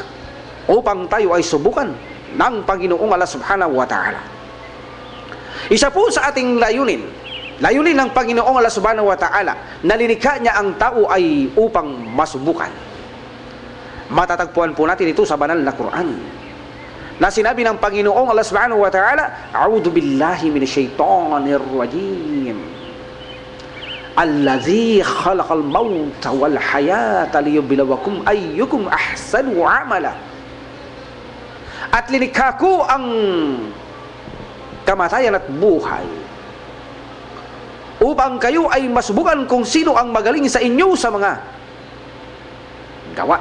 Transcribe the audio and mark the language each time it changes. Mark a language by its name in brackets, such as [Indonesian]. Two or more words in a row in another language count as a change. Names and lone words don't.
[Filipino] Upang tayo ay subukan ng Panginoong Allah [Arabic] سبحانه وتعالى. [Filipino] Isa po sa ating layunin ng Panginoong Allah [Arabic] سبحانه وتعالى, [Filipino] nalilikha niya ang tao ay upang masubukan. Matatagpuan po natin ito sa banal na Quran, na sinabi ng Panginoong Allah [Arabic] سبحانه وتعالى, أعوذ بالله من الشيطان الرجيم. الذي خلق الموت والحياة ليبلوكم أيكم أحسن عملا. [Filipino] At linikha ko ang kamatayan at buhay upang kayo ay masubukan kung sino ang magaling sa inyo sa mga gawa.